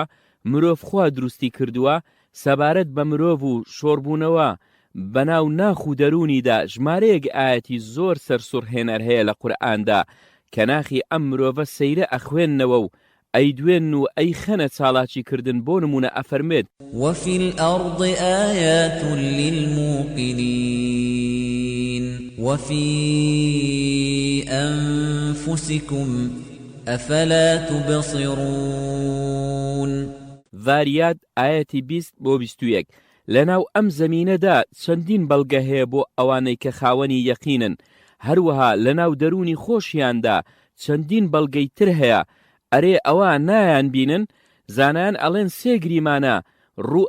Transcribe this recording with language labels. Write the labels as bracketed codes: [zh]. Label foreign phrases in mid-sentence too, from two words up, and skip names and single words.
[ckb] مرۆڤ خوا دروستی کردووە؟ سەبارەت بە مرۆڤ و شۆڕبوونەوە بەناو ناخ و دەرونیدا ژمارەیەک ئاەتی زۆر سەرسوڕهێنەر هەیە لە قورئاندا کە ناخی ئەم مرۆڤە سەیرە ئەخوێننەوە و ئەی دوێن و ئەی خەنە چالاکی کردن بۆ نمونە ئەفەرمێت [ar] وفي الأرض آيات للموقنين وفي أنفسكم أفلا تبصرون [ckb] ڤاریات ئاەتی 20 بۆ 21 لەناو ئەم زەمینەدا چەندین بەڵگە هەیە بۆ ئەوانەی کە خاوەنی یەقینن هەروەها لەناو دەرونی خۆشیاندا چەندین بەڵگەی تر هەیە ئەرێ ئەوە نایان بینن زانایان ئەڵێن سێ گریمانە ڕوو